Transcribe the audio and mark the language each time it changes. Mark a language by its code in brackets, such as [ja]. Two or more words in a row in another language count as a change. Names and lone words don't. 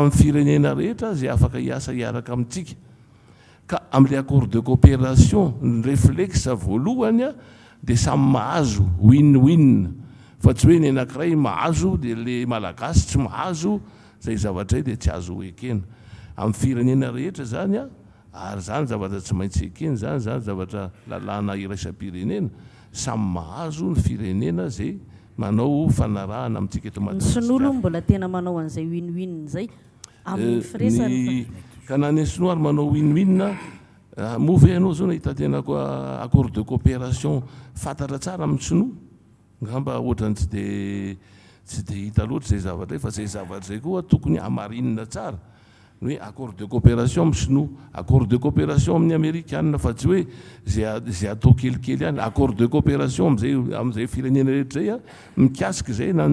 [mg] amin'ny firenena rehetra zay afaka hiasa hiaraka amintsika ka amin'ilay [fr] accord de coopération [mg] ny réflexe voalohany dia samy mahazo win-win fa tsy hoe ny anankiray mahazo dia le malagasy tsy mahazo zay zavatra dia tsy azo ekena amin'ny firenena rehetra zany ary zany zavatra tsy maintsy ekeny zany zavatra lalàna iraisam-pirenena samy mahazo ny firenena zay manao fanarahana amintsika eto Madagasikara. Ny Sinoa mbola tena manao an'izay win-win zay amin'ny firesany ka na ny Sinoa manao [en] win-win move [mg] anao zao nahita tena koa [fr] accord de coopération [mg] fantatra tsara amin'ny Sinoa ngamba ohatrany tsy dia hita loatra zay zavatra fa zay zavatra zay koa tokony hamarinina tsara hoe [fr] accord de coopération [mg] amin'ny Sinoa [fr] accord de coopération [mg] amin'ny Amerikanina fa tsy hoe zay atao kelikely ihany [fr] accord de coopération [mg] amin'izay firenena rehetra zay mikasika zay na